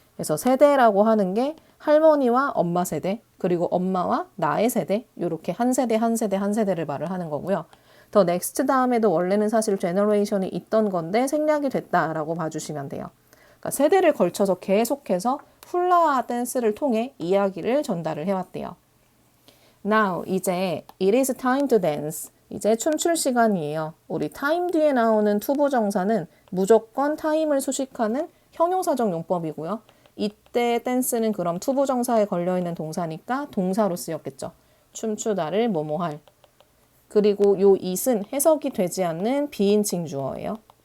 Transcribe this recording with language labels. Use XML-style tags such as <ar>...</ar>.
<ko>그래서 세대라고 하는 게 할머니와 엄마 세대, 그리고 엄마와 나의 세대, 이렇게 한 세대 한 세대 한 세대를 말을 하는 거고요. 더 넥스트 다음에도 원래는 사실 generation이 있던 건데 생략이 됐다라고 봐주시면 돼요. 그러니까 세대를 걸쳐서 계속해서 훌라 댄스를 통해 이야기를 전달을 해왔대요.</ko> <en>Now, 이제 it is time to dance.</en> <ko>이제 춤출 시간이에요. 우리 time 뒤에 나오는 투부정사는 무조건 time을 수식하는 형용사적 용법이고요. 이때 댄스는 그럼 투부정사에 걸려있는 동사니까 동사로 쓰였겠죠. 춤추다를 뭐뭐할. 그리고 요 it은 해석이 되지 않는 비인칭 주어예요.</ko>